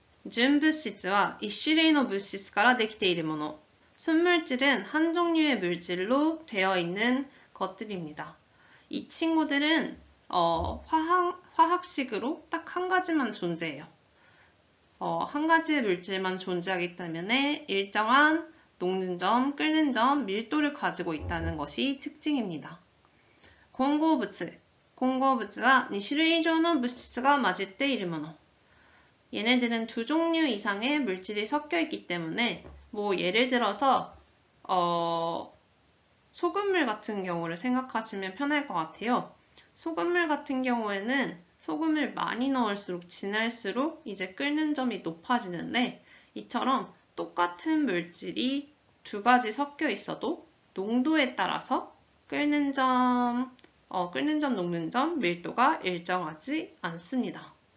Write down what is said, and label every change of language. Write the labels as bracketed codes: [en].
[ko] 준물질은 [ja] 一種類の物質からできているもの. [ko] 순물질은 한 종류의 물질로 되어 있는 것들입니다. 이 친구들은 화학식으로 딱 한 가지만 존재해요. 한 가지의 물질만 존재하기 때문에 일정한 녹는 점, 끓는 점, 밀도를 가지고 있다는 것이 특징입니다. [ja] 混合物は2種類以上の物質が混じっているもの. [ko] 얘네들은 두 종류 이상의 물질이 섞여 있기 때문에 예를 들어서 소금물 같은 경우를 생각하시면 편할 것 같아요. 소금물 같은 경우에는 소금을 많이 넣을수록 진할수록 이제 끓는 점이 높아지는데 이처럼 똑같은 물질이 두 가지 섞여 있어도 농도에 따라서 끓는 점, 녹는 점, 밀도가 일정하지 않습니다.